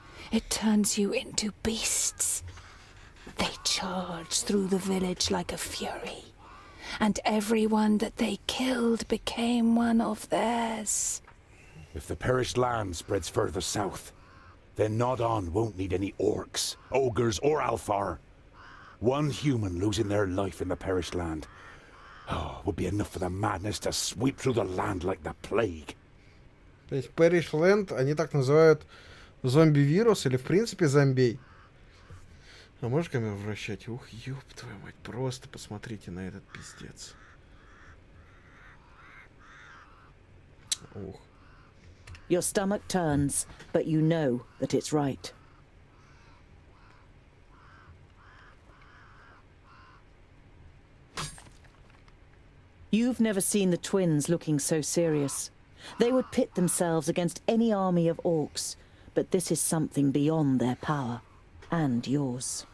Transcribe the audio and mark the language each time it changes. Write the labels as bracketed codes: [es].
[en] It turns you into beasts. They charged through the village like a fury, and everyone that they killed became one of theirs. If the perished land spreads further south, then Nod-On won't need any orcs, ogres, or Alfar. One human losing their life in the perished land would be enough for the madness to sweep through the land like the plague. [ru] То есть Perish Land, они так называют зомби-вирус или в принципе зомбей. А можешь камеру вращать? Ух, ёб твою мать, просто посмотрите на этот пиздец. Ух. [en] Your stomach turns, but you know that it's right. You've never seen the twins looking so serious. They would pit themselves against any army of orcs, but this is something beyond their power, and yours.